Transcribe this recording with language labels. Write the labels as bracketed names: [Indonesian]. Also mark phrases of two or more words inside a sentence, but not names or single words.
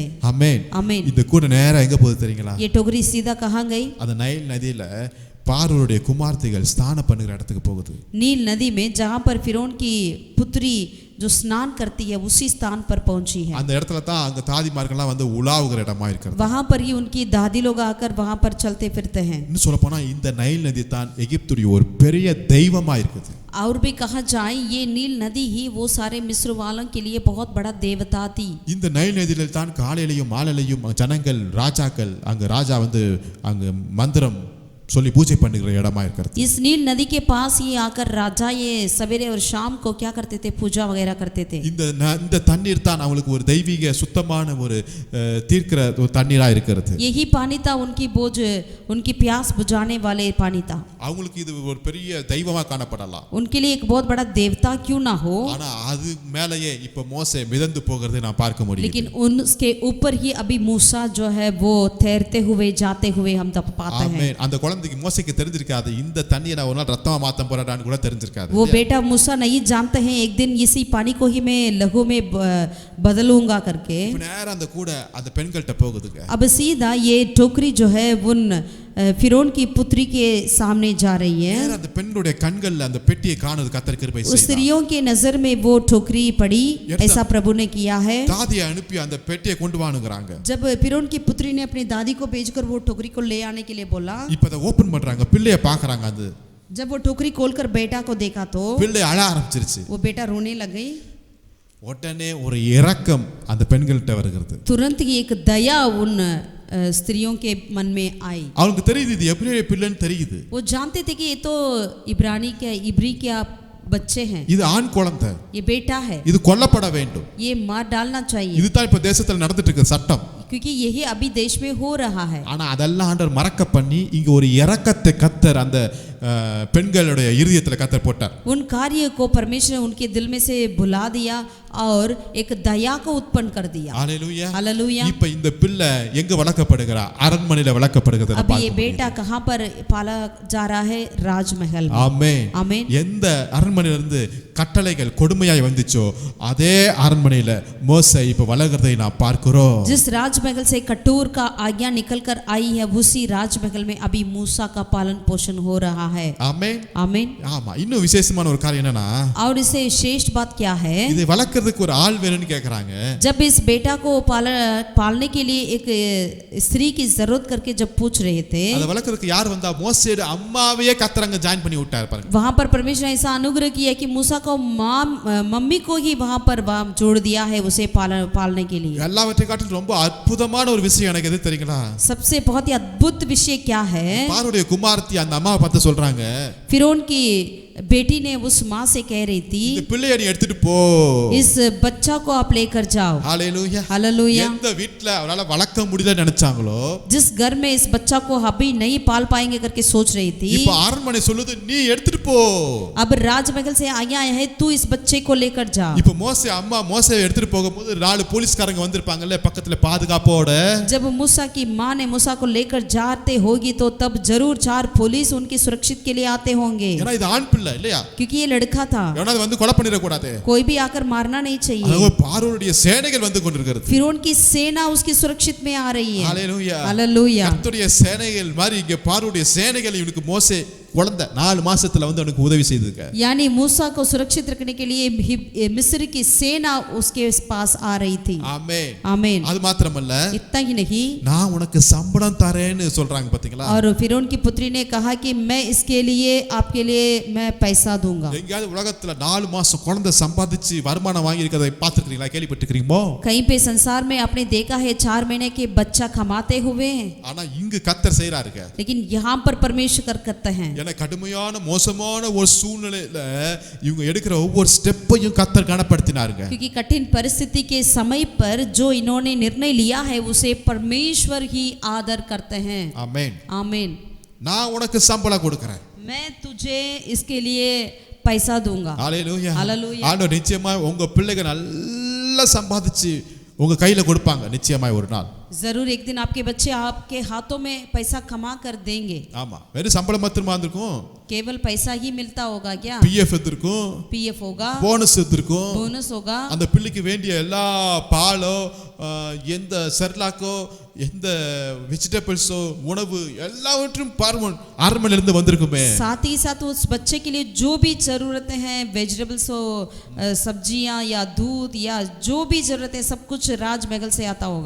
[Tamil] ஆமென். [Hindi] आमीन। [Tamil] இந்த கூட நேரா எங்க போகுது தெரியுங்களா? [Hindi] ये टोकरी सीधा कहाँ गई? [Tamil] அந்த நைல் நதியில பார்வோனுடைய குமார்த்திகள் ஸ்நானம் பண்ணுகிற இடத்துக்கு போகுது. [Hindi] नील नदी में जहाँ पर फिरौन की पुत्री जो स्नान करती है उसी स्थान पर पहुंची है। [Tamil] அந்த இடத்துல தான் அங்க தாதிமார்கள்லாம் வந்து உலாவுகிற இடமா இருக்கிறது. [Hindi] वहाँ पर ही उनकी दादी लोग आकर वहाँ पर चलते फिरते हैं। [Tamil] இன்னும் சொல்ல போனா இந்த நைல் நதி தான் எகிப்துடைய ஒரு பெரிய தெய்வமா இருக்குது. [Hindi] और भी कहा जाए ये नील नदी ही वो सारे मिस्र वालों के लिए बहुत बड़ा देवता थी। [Tamil] இந்த நைல் நதியில தான் காலையிலையும் மாலையிலையும் ஜனங்கள் ராஜாக்கள் அங்க ராஜா வந்து அங்க மந்திரம் சொல்லி பூஜை பண்ணுகிற இடமா இருக்கிறது. [Hindi] इस नील नदी के पास ही आकर राजा ये सवेरे और शाम को क्या करते थे? पूजा वगैरह करते थे। [Tamil] இந்த தண்ணீர் தான் அவங்களுக்கு ஒரு தெய்வீக சுத்தமான ஒரு தீர்க்கிற ஒரு தண்ணீரா இருக்கிறது. [Hindi] यही पानी था उनकी बोझ उनकी प्यास बुझाने वाले पानी था। [Tamil] அவங்களுக்கு இது ஒரு பெரிய தெய்வமா காணப்படலாம். [Hindi] उनके लिए एक बहुत बड़ा देवता क्यों ना हो, [Tamil] ஆனா அது மேலேயே இப்ப மோசே மிதந்து போகிறதை நான் பார்க்க முடியும். [Hindi] लेकिन उसके ऊपर ही अभी मूसा जो है वो तैरते हुए जाते हुए हम तब पाते हैं। [Tamil] ஆமென். அந்த குழந்தைக்கு மோசேக்கு தெரிஞ்சிருக்காது இந்த தண்ணியை நான் ஒரு நாள் ரத்தமா மாத்த போறேன்னு கூட தெரிஞ்சிருக்காது. [Hindi] वो बेटा मूसा नहीं जानते हैं एक दिन इसी पानी को ही मैं लहू में बदलूंगा करके। [Tamil] நேரா அந்த கூட அந்த பெண்கள்ட்ட போகுதுங்க. [Hindi] अब सीधा ये टोकरी जो है उन फिरौन की पुत्री के सामने जा रही है। [Tamil] நேரா அந்த பெண்களுடைய கண்கள்ல அந்த பெட்டியை காணுது கர்த்தர் கிருபை [Hindi] उस [Tamil] செய்தார். [Hindi] स्त्रियों के नजर में वो टोकरी पड़ी, ऐसा प्रभु ने किया है। [Tamil] தாதியை அனுப்பி அந்த பெட்டியை கொண்டு வானுங்கறாங்க. [Hindi] जब फिरौन की पुत्री ने अपनी दादी को भेजकर वो टोकरी को ले आने के लिए बोला, [Tamil] இப்ப அதை ஓபன் பண்றாங்க, பிள்ளையை பார்க்கறாங்க. அது [Hindi] जब वो टोकरी खोलकर बेटा को देखा तो [Tamil] பிள்ளை அழ ஆரம்பிச்சிருச்சு. [Hindi] वो बेटा रोने लग गई। [Tamil] உடனே ஒரு இரக்கம் அந்த பெண்கள்ட்ட வருகிறது. [Hindi] तुरंत ही एक दया उन स्त्रियों के मन में आई। [Tamil] அவங்களுக்கு தெரியுது இது எபிரேய பிள்ளைன்னு தெரியுது. [Hindi] वो जानते थे कि ये तो इब्री के बच्चे हैं, [Tamil] இது ஆண் குழந்தை, [Hindi] ये बेटा है, [Tamil] இது கொல்லப்பட வேண்டும். [Hindi] ये मार डालना चाहिए, [Tamil] இதுதான் இப்ப தேசத்துல நடந்துட்டு இருக்க சட்டம். [Hindi] क्योंकि यही अभी देश में हो रहा है। [Tamil] ஆனா அதெல்லாம் ஆண்டவர் மறக்க பண்ணி இங்க ஒரு இரக்கத்தை கர்த்தர் அந்த பெண்களுடைய இருதயத்துல கர்த்தர் போட்டார். [Hindi] उन कार्य को परमेश्वर ने उनके दिल में से भुला दिया और एक दया को उत्पन्न कर दिया। [Tamil] ஹalleluya. [Hindi] हालेलुया। [Tamil] இப்ப இந்த பிள்ளை எங்க வளர்க்கப்படுகிறா? அரண்மனையில வளர்க்கப்படுகிறது. [Hindi] अब ये बेटा कहाँ पर पाला जा रहा है? राजमहल में। [Tamil] ஆமென். [Hindi] आमीन। [Tamil] எந்த அரண்மனையில இருந்து கட்டளைகள் கொடுமையாய் வந்துச்சோ அதே அரண்மனையில மோசே இப்ப வளர்கிறதை நான் பார்க்கிறோம். [Hindi] जिस राजमहल से कठोर का आज्ञा निकल कर आई है उसी राजमहल में अभी मूसा का पालन पोषण हो रहा है। [Tamil] ஆமென். [Hindi] आमीन। [Tamil] ஆமா. இன்னும் விசேஷமான ஒரு காரியம் என்னன்னா, [Hindi] और इससे श्रेष्ठ बात क्या है? [Tamil] இதை வளர்க்கிறதுக்கு ஒரு ஆள் வேணும்னு கேக்குறாங்க. [Hindi] जब इस बेटा को पालने के लिए एक स्त्री की जरूरत करके जब पूछ रहे थे, [Tamil] அதை வளர்க்கிறதுக்கு யார் வந்தா? மோசேயோட அம்மாவையே கர்த்தர் ஜாயின் பண்ணி விட்டார் பாருங்க. [Hindi] वहां पर परमेश्वर ने ऐसा अनुग्रह किया कि मूसा को मम्मी को ही वहां पर जोड़ दिया है उसे पालने के लिए। [Tamil] எல்லாவற்றை காட்டிலும் ரொம்ப அற்புதமான ஒரு விஷயம் எனக்கு எது தெரியுங்களா? [Hindi] सबसे बहुत ही अद्भुत विषय क्या है? [Tamil] பார்வோனுடைய குமாரத்தி அந்த அம்மாவை பார்த்து சொல்றாங்க, [Hindi] फिरौन की बेटी ने उस माँ से कह रही थी, [Tamil] இந்த பிள்ளையை நீ எடுத்துட்டு போ. [Hindi] इस बच्चा को आप लेकर जाओ। [Tamil] ஹalleluya. [Hindi] हालेलुया। [Tamil] எந்த வீட்ல அவரால வளர்க்க முடியல நினைச்சாங்களோ, [Hindi] जिस घर में इस बच्चा को अभी नहीं पाल पाएंगे करके सोच रही थी, [Tamil] இப்ப அரண்மனை சொல்லுது நீ எடுத்துட்டு போ. [Hindi] अब राजमहल से आज्ञा है तू इस बच्चे को लेकर जा। [Tamil] இப்ப மோசே அம்மா மோசேயை எடுத்துட்டு போகும்போது 4 போலீஸ்காரங்க வந்திருப்பாங்கல்ல பக்கத்துல பாதுகாப்போட. [Hindi] जब मूसा की माँ ने मूसा को लेकर जाते होगी तो तब जरूर 4 पुलिस उनकी सुरक्षित के लिए आते होंगे, [Tamil] ஏன்னா இது ஆண் பிள்ளை இல்லையா? [Hindi] क्योंकि ये लड़का था, [Tamil] எவனாவது வந்து கொலை பண்ணிர கூடாது. [Hindi] कोई भी आकर मारना नहीं चाहिए। [Tamil] அதோ பார்வோனுடைய சேனைகள் வந்து கொண்டிருக்கிறது. [Hindi] फिरौन की सेना उसकी सुरक्षित में आ रही है। [Tamil] ஹalleluya. [Hindi] हालेलुया। [Tamil] கர்த்தருடைய சேனைகள் மாதிரி இங்க பார்வோனுடைய சேனைகள் இவனுக்கு மோசே குழந்தை 4 மாசத்துல வந்து அவனுக்கு உதவி செய்துங்க. [Hindi] यानी मूसा को सुरक्षित रखने के लिए मिस्र की सेना उसके पास आ रही थी। [Tamil] ஆமென். [Hindi] आमीन। [Tamil] அது மாத்திரமல்ல, [Hindi] इतना ही नहीं, [Tamil] நான் உனக்கு சம்பளம் தரேன்னு சொல்றாங்க பாத்தீங்களா? [Hindi] और फिरौन की पुत्री ने कहा कि मैं इसके लिए आपके लिए मैं पैसा दूंगा। [Tamil] எங்கயாவது உலகத்துல 4 மாசம் குழந்தை சம்பாதிச்சு வருமானம் வாங்கி இருக்கதை பார்த்திருக்கீங்களா? கேள்விப்பட்டிருக்கீங்களோ? [Hindi] कहीं पे संसार में आपने देखा है 4 महीने के बच्चा कमाते हुए, [Tamil] ஆனா இங்கு கர்த்தர் செய்றாருங்க. [Hindi] लेकिन यहाँ पर परमेश्वर करते हैं। [Tamil] ஏன்னா கடுமையான மோசமான ஒரு சூழ்நிலையில இவங்க எடுக்கிற ஒவ்வொரு ஸ்டெப்பையும் கர்த்தர் கனப்படுத்தினாருங்க. [Hindi] क्योंकि कठिन परिस्थिति के समय पर जो इन्होंने निर्णय लिया है उसे परमेश्वर ही आदर करते हैं। [Tamil] ஆமென். [Hindi] आमीन। [Tamil] நான் உனக்கு சம்பளம் கொடுக்கிறேன். [Hindi] मैं तुझे इसके लिए पैसा दूंगा। [Tamil] ஹalleluya. [Hindi] हालेलुया। [Tamil] ஆண்டவர் நிச்சயமா உங்க பிள்ளைகள் நல்லா சம்பாதிச்சு உங்க கையில கொடுப்பாங்க நிச்சயமாய் ஒரு நாள். [Hindi] जरूर एक दिन आपके बच्चे आपके हाथों में पैसा कमा कर देंगे. [Tamil] ஆமா, வெறும் சம்பளம் மாத்திரமா இருந்திருக்கும். [Hindi] केवल पैसा ही मिलता होगा क्या? [Tamil] பிஎஃப் எடுத்திருக்கும், [Hindi] पीएफ होगा, [Tamil] போனஸ் எடுத்திருக்கும். [Hindi] बोनस होगा. [Tamil] அந்த பிள்ளைக்கு வேண்டிய எல்லா பாலோ எந்த செர்லாக்கோ எந்த வெஜிடபிள்ஸோ உணவு எல்லாவற்றும் பார்மோன் அரண்மனையிலிருந்து வந்திருக்குமே. [Hindi] साथ ही साथ उस बच्चे के लिए जो भी जरूरतें हैं, वेजिटेबल्स हो, सब्जियां या दूध या जो भी जरूरत है, सब कुछ राजमहल से आता होगा.